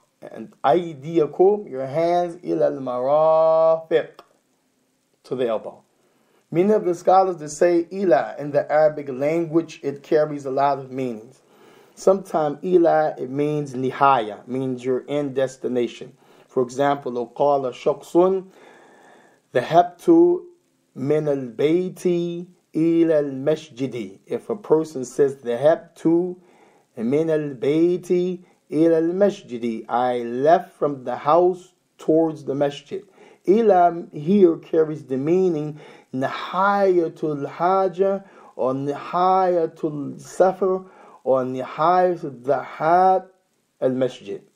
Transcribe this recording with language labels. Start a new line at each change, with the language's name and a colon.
English: And أَيْدِيَكُمْ, your hands,
Arabic: إِلَى الْمَرَافِقِ,
English: to the elbow. Many of the scholars that say ila in the Arabic language, it carries a lot of meanings. Sometimes ila, it means nihaya, means your end destination.
Arabic: For example, لو قال شخص ذهبت من البيت إلى المسجد.
English: If a person says
Arabic: ذهبت من البيت إلى المسجد,
English: I left from the house towards the masjid. Ila here carries the meaning nihayatul haja or nihayatul safar or nihayatul dhahab al masjid.